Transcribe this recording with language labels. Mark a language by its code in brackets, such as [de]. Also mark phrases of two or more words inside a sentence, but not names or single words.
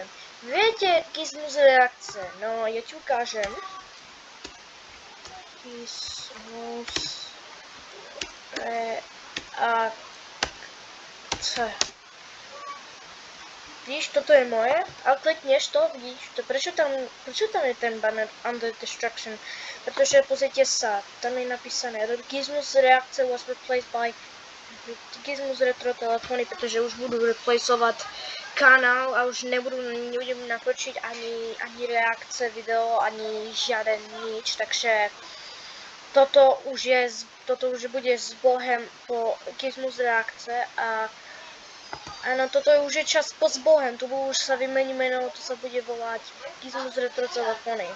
[sk] Viete Gizmus reakce? No, ja ti ukážem. Gizmus reakce. Vidíš, toto je moje, ale klikneš to, vidíš to, prečo tam je ten banner [en] under destruction? [sk] Pretože pozrite sa, tam je napísané Gizmus reakce [en] was replaced by [sk] Gizmus retro telefóny, pretože už budú replaceovať kanál a už nebudem natočiť ani reakce video, ani žiaden nič, takže toto už bude s Bohem po Gizmus reakce a áno, toto je už je čas po s Bohem, tu už sa vymení meno, to sa bude volať Gizmus retro telefóny.